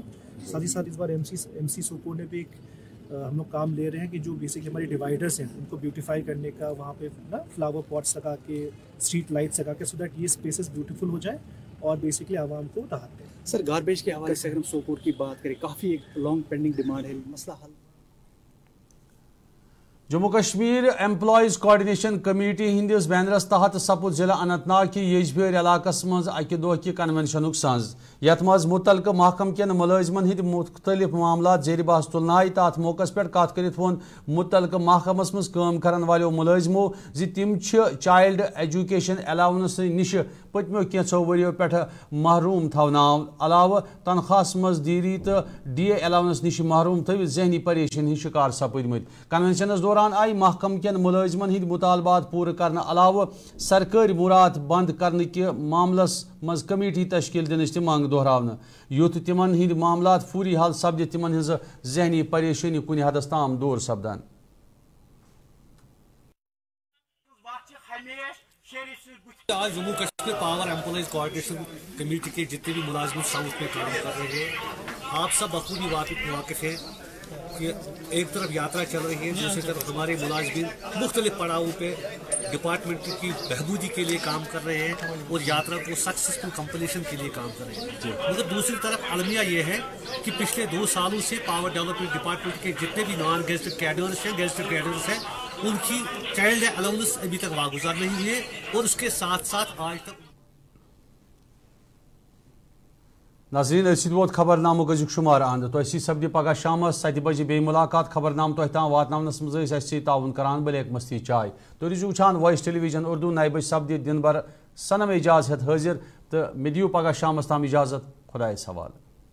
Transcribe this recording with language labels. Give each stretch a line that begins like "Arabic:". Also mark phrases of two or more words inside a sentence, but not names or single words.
Urdu: ساتھ ہی ساتھ اس بار ایم سی سوپور نے بھی ایک ہم لوگ کام لے رہے ہیں کہ جو بیسکلی ہماری ڈیوائڈرس ہیں ان کو بیوٹیفائی کرنے کا, وہاں پہ نا
English: flower pots
Urdu: لگا کے
English: street lights
Urdu: لگا کے
English: so that
Urdu: یہ
English: spaces beautiful
Urdu: ہو جائے اور بیسکلی عوام کو راحت دے. سر گاربیج کے حوالے سے اگر ہم سوپور کی بات کریں, کافی ایک
English: long pending demand
Urdu: ہے, مسئلہ حل.
Kashmiri: جموں کشمیر ایمپلائیز کوآرڈینیشن کمیٹی ہندس بینرس تحت سپد ضلع اننت ناگ کی یجبیر علاقہ مز اکہ دہ کہ کنونشن سنز یت مز متعلقہ محکمہ کن ملازمن ہند مختلف معاملات زیر بحث تلن آئی. تات موقع پہ کت کرت وون متعلقہ محکمس مز کام کرن والو ملازمو زِ تم
English: child education allowance
Kashmiri: نش پتمو کینچو وریو پہ محروم تھوناو علاوہ تنخواہ مز دیری تو
English: DA allowance
Kashmiri: نش محروم تھوت ذہنی پریشانی ہند شکار سپدمت. کنونشنس دوران آئی محکمہ کن ملازمن ہند مطالبات پورہ کرنے علاوہ سرکاری مراد بند کرنے کے معاملس مز کمیٹی تشکیل دنچ تہ منگ دہراونہ یوت تمن ہند معاملات فوری حل سپدِ تمن ہز ذہنی پریشانی کن حدس تام دور سپدان.
Urdu: آج جموں کشمیر پاور ایمپلائیز کوآرڈینیشن کمیٹی کے جتنے بھی ملازم ساؤتھ میں کام کر رہے ہیں, آپ سب بخوبی واقف ہیں کہ ایک طرف یاترا چل رہی ہے, دوسری طرف ہمارے ملازمین مختلف پڑاؤں پہ ڈپارٹمنٹ کی بہبودی کے لیے کام کر رہے ہیں اور یاترا کو
English: successful completion
Urdu: کے لیے کام کر رہے ہیں. مگر دوسری طرف المیہ یہ ہے کہ پچھلے 2 سالوں سے پاور ڈیولپمنٹ ڈپارٹمنٹ کے جتنے بھی
English: non gazetted cadres
Urdu: ہیں,
English: gazetted cadres
Urdu: ہیں, ان کی
English: child allowance
Urdu: ابھی تک واگزار نہیں ہے اور اس کے ساتھ ساتھ آج تک.
Kashmiri: ناظرین ارسید ووت خبر نامک ازیک شمار اند تو سپدِ پگہ شام 7 بجے بے ملاقات. خبر نام تہ تام واتناونس مز اسی تعاون کران بلیک مستی چائے. تو روزو وچھان وائس ٹیلی ویژن اردو 9 بجے سپدِ دن بھر سنم اعجاز ہیت حاضر تو مے دیو پگہ شامس تام اجازت. خدایس حوالہ.